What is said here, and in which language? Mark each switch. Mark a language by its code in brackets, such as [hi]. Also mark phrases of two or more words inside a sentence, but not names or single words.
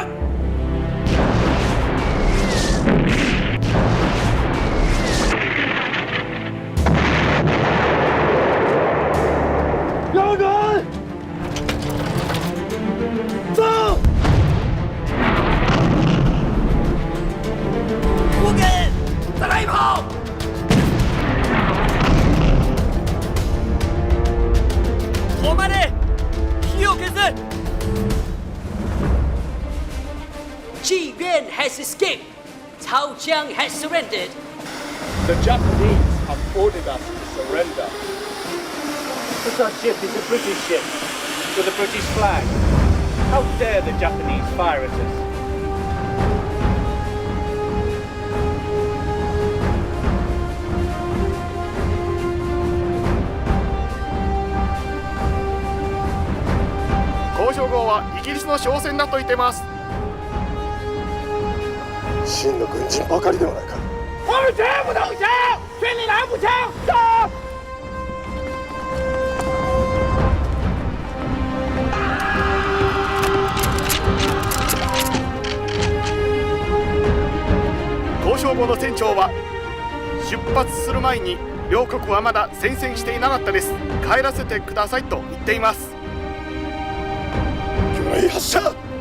[zh] 标准！走！不给！再来一炮！ [ja] 止まれ！火を消せ！ [en] Ji Yuan has escaped. Cao Jiang has surrendered. The Japanese have ordered us to surrender. But our ship is a British ship with a British flag. How dare the Japanese fire at us? [ja] 交渉号はイギリスの商船だと言ってます。真の軍人ばかりではないか。 [zh] 我们绝不投降，全力来步枪，走！ [ja] 交渉号の船長は出発する前に両国はまだ宣戦していなかったです。帰らせてくださいと言っています。魚雷発射。